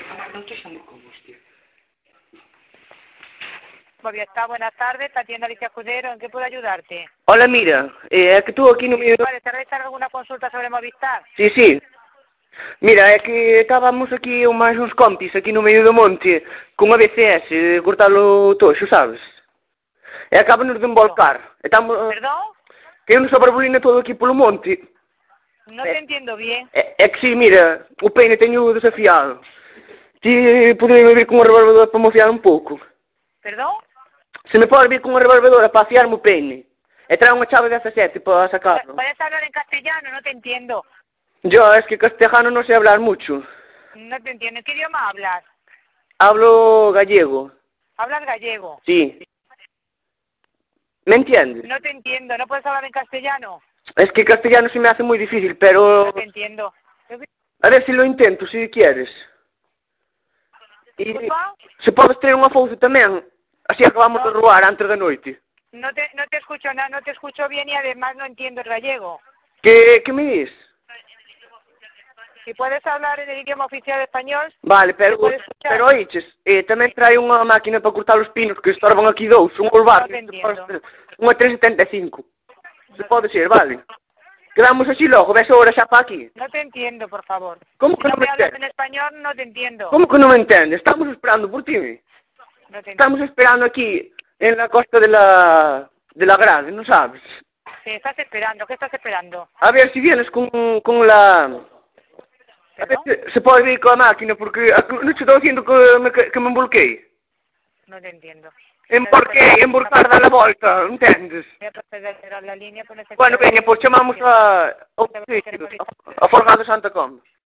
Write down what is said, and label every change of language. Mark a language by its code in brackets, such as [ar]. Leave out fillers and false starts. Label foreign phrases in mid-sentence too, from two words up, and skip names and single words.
[es] No te llamo como, hostia. Movistar, buenas tardes, la tienda Alicia Escudero, ¿en qué puedo ayudarte? Hola, [gl] mira, é que estou aquí no medio do... [es] Vale, ¿te realizar alguna consulta sobre Movistar? Sí. [gl] Mira, é que estábamos aquí máis uns compis aquí no medio do monte con unha BCS, cortalo toxo, sabes? E acabanos de embolcar. Estamos... [es] ¿Perdón? [gl] Que nos sobrebolina todo aquí polo monte. [es] No te entiendo bien. [gl] É que sí, mira, o peine teño desafiado. Ti poderia vir con unha revolvedora para mofiar un pouco. [es] ¿Perdón? [gl] Se me pode vir con unha revolvedora para afiarme o peine. E trae unha chave de 17 para sacarlo. [es] ¿Puedes hablar en castellano? No te entiendo. Yo, es que castellano no sé hablar mucho. No te entiendo. ¿En qué idioma hablas? Hablo gallego. ¿Hablas gallego? Sí. ¿Me entiendes? No te entiendo. ¿No puedes hablar en castellano? Es que castellano se me hace muy difícil, pero... No te entiendo. A ver si lo intento, si quieres. [gl] E [es] ¿Disculpa? [gl] se podes ter unha fouce tamén, así acabamos de robar antes da noite. [es] No te escucho nada, no te escucho bien y además no entiendo el gallego. [gl] Que me dis? [es] Si puedes hablar en el idioma oficial español, Vale, [gl] pero oiches, tamén trae unha máquina para cortar os pinos que estorban aquí dous, un olvar, [es] No te entiendo. [gl] unha 375. Se pode ser, vale. Quedamos así logo, [es] ves ahora [gl] xa para aquí. [es] No te entiendo, por favor. ¿Cómo Si que no no me me hablas en entiendes? español, no te entiendo. [gl] Como que non me entendes? Estamos esperando por ti. [es] No te entiendo. Estamos esperando aquí, en la costa de la Grade, ¿no sabes? Sí, estás esperando. ¿Qué estás esperando? A ver si vienes con la... A ver ¿Perdón? si se puede ir con la máquina, porque no te estoy diciendo que me embolqué. No te entiendo. [gl] Embolcar da la volta, entendes? [es] Voy a proceder a cerrar la línea. Bueno, [gl] veña, pois chamamos a Forgado Santa Comba.